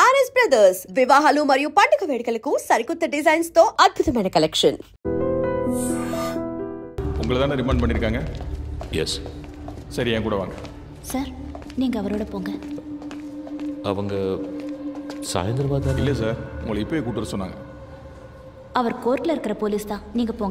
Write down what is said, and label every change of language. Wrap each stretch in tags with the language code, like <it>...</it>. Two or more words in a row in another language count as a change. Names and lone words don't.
<te>చాయిస్ బ్రదర్స్ వివాహాలు మరియు పండుగ వేడుకలకు సరికొత్త డిజైన్స్ తో అద్భుతమైన కలెక్షన్.</te> <ta>உங்களை தானே ரிமாண்ட் பண்ணிருக்காங்க? எஸ். சரி, என் கூட வாங்க. சார், நீங்க அவரோட போங்க. அவங்க சாயந்தரம் தான். இல்லை சார், உங்களை இப்போயே கூட்டு வர சொன்னாங்க. அவர் கோர்ட்ல இருக்கிற போலீஸ் தான், நீங்க போங்க.</ta>